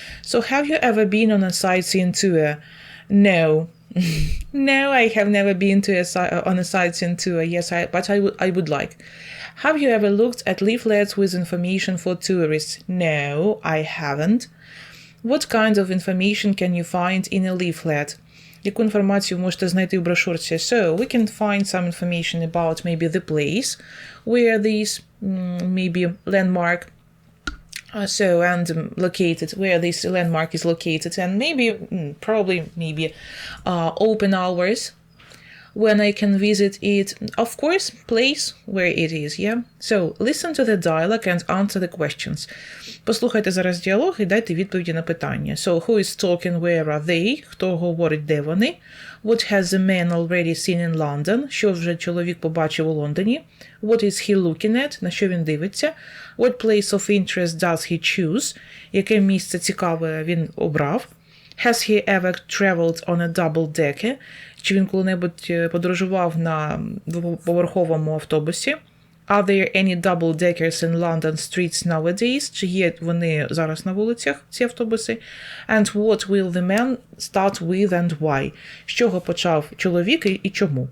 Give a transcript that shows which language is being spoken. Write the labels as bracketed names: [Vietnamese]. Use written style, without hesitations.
[English] So have you ever been on a sightseeing tour? No. No, I have never been on a sightseeing tour. Yes, but I would like. Have you ever looked at leaflets with information for tourists? No, I haven't. What kind of information can you find in a leaflet? [Ukrainian] Яку інформацію можете знайти в брошурці? [English] So, we can find some information about maybe the place where this maybe landmark located, where this landmark is located, and maybe, open hours when I can visit it. Of course, place where it is, yeah? So, listen to the dialogue and answer the questions. [Ukrainian] Послухайте зараз діалог і дайте відповіді на питання. [English] So, who is talking, where are they? [Ukrainian] Хто говорить, де вони? [English] What has the man already seen in London? [Ukrainian] Що вже чоловік побачив у Лондоні? [English] What is he looking at? [Ukrainian] На що він дивиться? [English] What place of interest does he choose? [Ukrainian] Яке місце цікаве він обрав? [English] Has he ever traveled on a double-decker? [Ukrainian] Чи він коли-небудь подорожував на двоповерховому автобусі? [English] Are there any double-deckers in London streets nowadays? [Ukrainian] Чи є вони зараз на вулицях, ці автобуси? [English] And what will the man start with and why? [Ukrainian] З чого почав чоловік і чому?